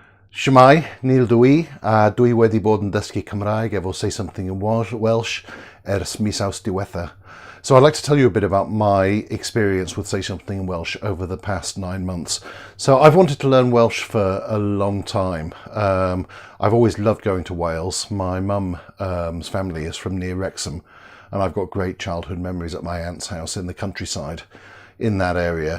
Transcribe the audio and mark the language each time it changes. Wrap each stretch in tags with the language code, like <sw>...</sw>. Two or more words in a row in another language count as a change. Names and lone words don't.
<cy>Shwmae, Neil dwi, a dwi wedi bod yn dysgu Cymraeg efo Say Something in Welsh ers mis Awst diwetha.</cy> <en>So I'd like to tell you a bit about my experience with Say Something in Welsh over the past 9 months. So I've wanted to learn Welsh for a long time. I've always loved going to Wales. My mum's family is from near Wrexham, and I've got great childhood memories at my aunt's house in the countryside in that area.</en>